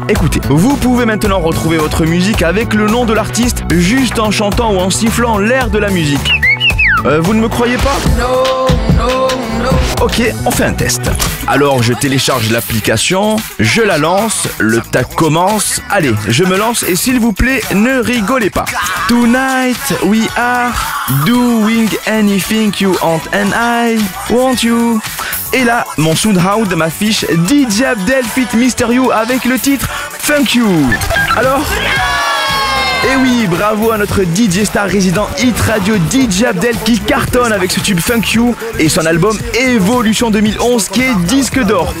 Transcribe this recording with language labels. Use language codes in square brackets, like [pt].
[fr] Écoutez, vous pouvez maintenant retrouver votre musique avec le nom de l'artiste, juste en chantant ou en sifflant l'air de la musique. Vous ne me croyez pas? Ok, on fait un test. Alors je télécharge l'application, je la lance, le tag commence. Allez, je me lance et s'il vous plaît, ne rigolez pas. [en] Tonight we are doing anything you want and I want you. [fr] Et là, mon SoundHound m'affiche DJ Abdel feat. Mr. You avec le titre Funk You. Alors? Et oui, bravo à notre DJ star résident Hit Radio DJ Abdel qui cartonne avec ce tube Funk You et son album Evolution 2011 qui est disque d'or.